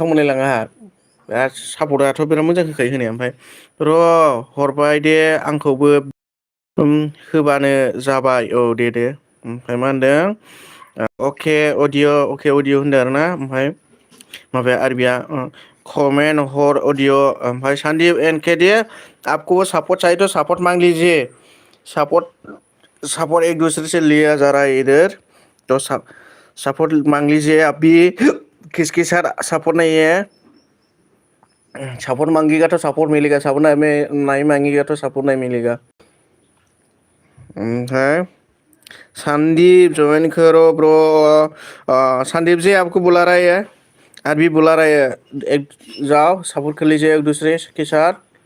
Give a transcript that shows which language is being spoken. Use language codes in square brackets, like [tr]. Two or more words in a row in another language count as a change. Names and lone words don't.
[brx] मोनलायलाङो आंहा बिराद सापर्टआथ' बिराद मोजां होखायो होनाया ओमफ्राय र' हरबाय दे आंखौबो होबानो जाबाय दे ओमफ्राय मा होनदों अके अडिअ होनदों आरोना ओमफ्राय माबाया आरबिया कमेन्ट हर अडिअ ओमफ्राय सन्दीप एनके दे [hi] आपको सपोर्ट चाहिए तो सपोर्ट मांग लीजिए सपोर्ट एक दूसरे से लिया जा रहा है इधर तो सपोर्ट मांग लीजिए आप भी किस के साथ सपोर्ट नहीं है सपोर्ट मांगेगा तो सपोर्ट मिलेगा सपोर्ट नहीं मांगेगा तो सपोर्ट नहीं मिलेगा है संदीप ज्वाइन करो ब्रो संदीप जी आपको बुला रहा है आज भी बुला रहा है एक जाओ सपोर्ट कर लीजिए एक दूसरे के साथ